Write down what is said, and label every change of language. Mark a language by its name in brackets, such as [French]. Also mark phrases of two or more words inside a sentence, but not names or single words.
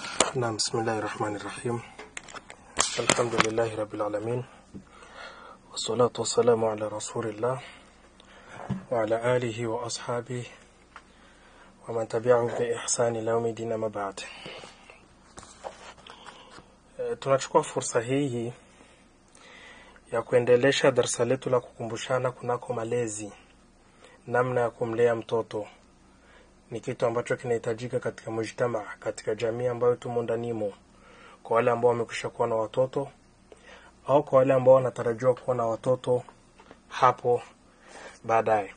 [Arabic] نعم بسم الله الرحمن الرحيم الحمد لله رب العالمين والصلاة والسلام على رسول الله وعلى آله وأصحابه ومن تبعهم بإحسان إلى يوم الدين ما بعد. [Swahili] Tunachukua fursa hii ya kuendelesha darasa letu la kukumbushana kunako malezi, namna ya kumlea mtoto. Ni kitu ambacho kinahitajika katika mujtama, katika jamii ambayo tumo ndanimo, kwa wale ambao wamekwisha kuwa na watoto au kwa wale ambao wanatarajiwa kuwa na watoto hapo baadaye.